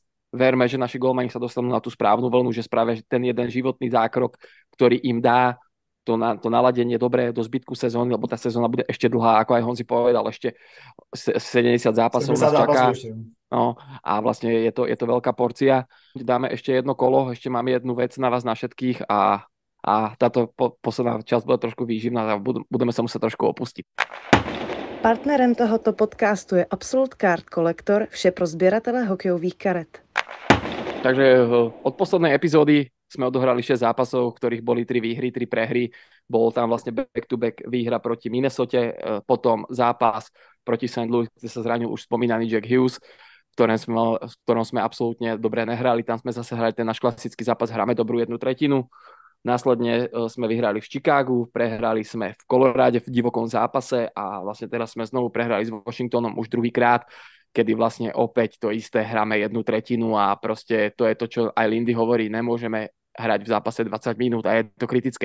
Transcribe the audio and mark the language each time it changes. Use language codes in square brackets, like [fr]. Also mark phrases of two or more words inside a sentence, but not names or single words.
[sk] Verme, že naši golmani sa dostanú na tú správnu vlnu, že spravia ten jeden životný zákrok, ktorý im dá to naladenie dobré do zbytku sezóny, lebo tá sezóna bude ešte dlhá, ako aj Honzi povedal, ešte 70 zápasov nás čaká. No, a vlastne je to veľká porcia. Dáme ešte jedno kolo, ešte máme jednu vec na vás na všetkých a táto posledná časť bude trošku výživná a budeme sa musieť trošku opustiť. [cs] Partnerem tohoto podcastu je Absolute Card Collector, vše pro sběratele hokejových karet. [sk] Takže od poslednej epizódy sme odohrali 6 zápasov, ktorých boli 3 výhry, 3 prehry. Bol tam vlastne back-to-back výhra proti Minnesote, potom zápas proti St. Louis, kde sa zranil už spomínaný Jack Hughes, v ktorom sme absolútne dobre nehrali. Tam sme zase hrali ten náš klasický zápas, hráme dobrú 1/3. Následne sme vyhrali v Chicagu, prehrali sme v Koloráde v divokom zápase a vlastne teraz sme znovu prehrali s Washingtonom už druhýkrát, kedy vlastne opäť to isté hráme 1/3 a proste to je to, čo aj Lindy hovorí, nemôžeme hrať v zápase 20 minút a je to kritické.